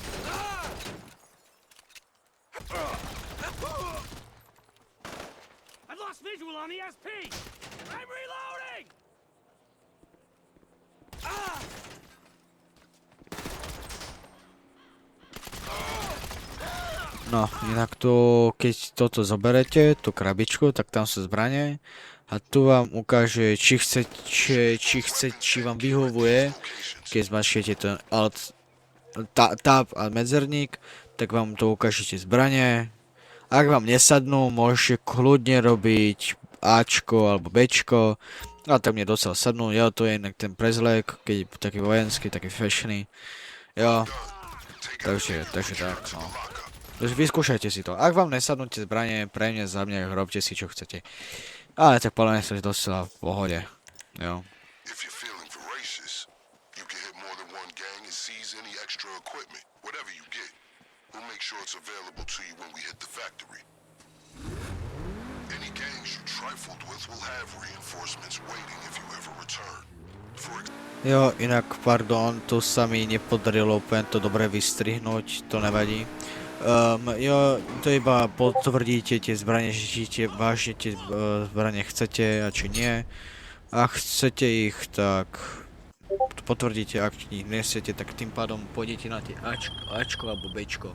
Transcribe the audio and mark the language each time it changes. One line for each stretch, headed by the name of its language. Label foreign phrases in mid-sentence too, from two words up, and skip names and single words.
English: I've lost visual on ESP! I'm reloading!
Slovak: No, inak to, keď toto zoberete, tú krabičku, tak tam sú zbrane. A tu vám ukáže, či vám vyhovuje, keď zmačkete ten alt, tab a medzerník, tak vám to ukážete zbrane. Ak vám nesadnú, môžete kľudne robiť Ačko alebo Bčko. Ale tak mne docela sadnú, jo, to je inak ten prezlek, keď je taký vojenský, taký fashioný. Jo, takže tak, no. Takže vyskúšajte si to. Ak vám nesadnú tie zbranie, pre mňa, za mňa, robte si čo chcete. Ale tak podľa mňa sa docela v pohode, jo.
English: If you're feeling voracious, you can hit more than one gang and seize any extra equipment. Whatever you get, we'll make sure it's available to you when we hit the factory. Any gangs you trifled with will have reinforcements waiting if you ever return.
Slovak: Jo, inak, pardon, tu sa mi nepodarilo úplne to dobre vystrihnúť, to nevadí. Jo, to iba potvrdíte tie zbranie, že či vážne tie zbranie chcete a či nie. Ak chcete ich, tak potvrdíte, ak ich nechcete, tak tým pádom pôjdete na tie Ačko alebo Bčko.